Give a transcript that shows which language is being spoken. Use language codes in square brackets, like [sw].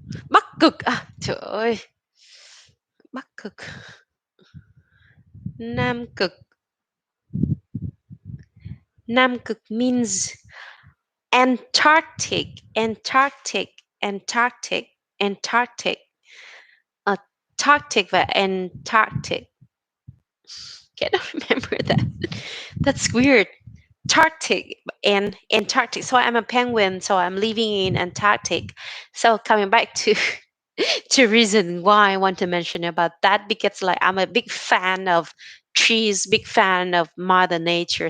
[vi] Bắc cực à? Trời ơi, Bắc cực, Nam cực. [en] Nam cực means Antarctic, Antarctic, Antarctic, Antarctic. Antarctic và Antarctic. Cannot remember that. That's weird. Antarctic and Antarctic. So I'm a penguin, so I'm living in Antarctic. So coming back to to reason why I want to mention about that because like I'm a big fan of trees, big fan of Mother Nature.